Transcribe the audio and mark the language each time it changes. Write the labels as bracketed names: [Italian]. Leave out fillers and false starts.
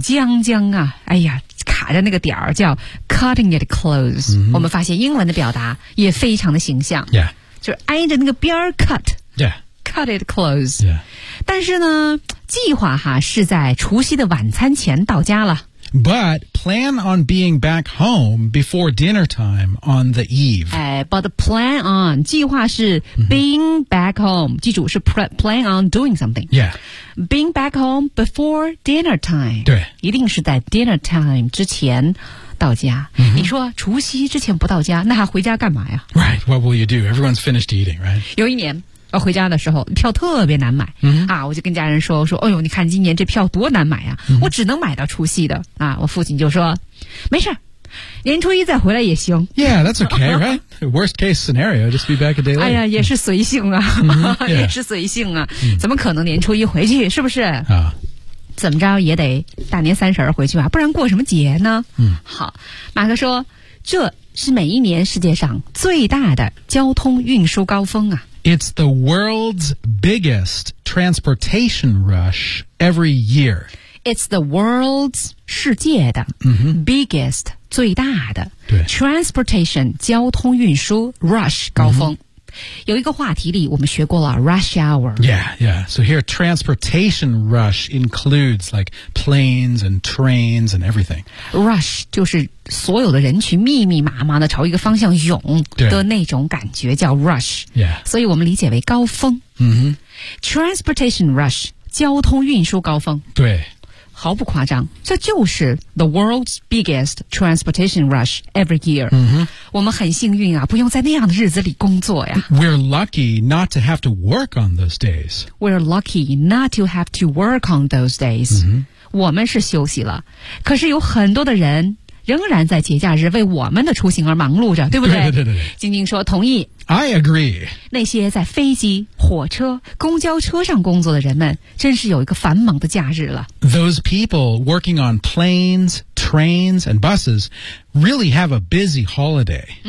[Chinese] 将将啊，哎呀。卡着那个点儿叫 [English] cutting it close、 mm-hmm. [Chinese] 我们发现英文的表达也非常的形象、 yeah. 就是挨着那个边儿 cut、 yeah. [English] cut it close、 yeah. [Chinese] 但是呢计划哈是在除夕的晚餐前到家了 [English] but plan on being back home before dinner time on the eve、 but plan on [Chinese] 计划是 [English] being back home [Chinese] 记住是 [English] plan on doing something、 yeah. Being back home before dinner time. [Chinese] 对。一定是在 [English] dinner time [Chinese] 之前到家。 Mm-hmm. 你说除夕之前不到家那还回家干嘛呀 [English] Right, what will you do? Everyone's finished eating, right? [Chinese] 有一年回家的时候票特别难买、嗯、啊，我就跟家人说，我说哎呦你看今年这票多难买啊、嗯、我只能买到除夕的啊。我父亲就说没事，年初一再回来也行。 [English] Yeah, that's okay, right? Worst case scenario, just be back a day later. [Chinese] 哎呀也是随性啊、 mm-hmm, yeah. 也是随性啊、mm-hmm. 怎么可能年初一回去，是不是、怎么着也得大年三十回去吧，不然过什么节呢、 mm-hmm. 好，马克说这是每一年世界上最大的交通运输高峰啊。 [English] It's the world's biggest transportation rush every year. It's the world's [Chinese] 世界的、 mm-hmm. [English] biggest [Chinese] 最大的对 [English] transportation [Chinese] 交通运输 [English] rush [Chinese] 高峰、 [English] mm-hmm. [Chinese] 有一个话题里我们学过了 rush hour. Yeah, yeah. [English] So here transportation rush includes like planes and trains and everything. [Chinese] Rush 就是所有的人群密密麻麻的朝一个方向涌的那种感觉叫 rush. Yeah. 所以我们理解为高峰、 mm-hmm. [English] transportation rush [Chinese] 交通运输高峰。对，毫不夸张，这就是 [English] the world's biggest transportation rush every year、 mm-hmm. [Chinese] 我们很幸运啊，不用在那样的日子里工作呀。 [English] We're lucky not to have to work on those days. We're lucky not to have to work on those days、 mm-hmm. [Chinese] 我们是休息了，可是有很多的人仍然在节假日为我们的出行而忙碌着，对不对？对对。晶晶说同意。 [English] I agree. [Chinese] 那些在飞机、火车、公交车上工作的人们真是有一个繁忙的假日了。 [English] Those people working on planes, trains, and buses really have a busy holiday.、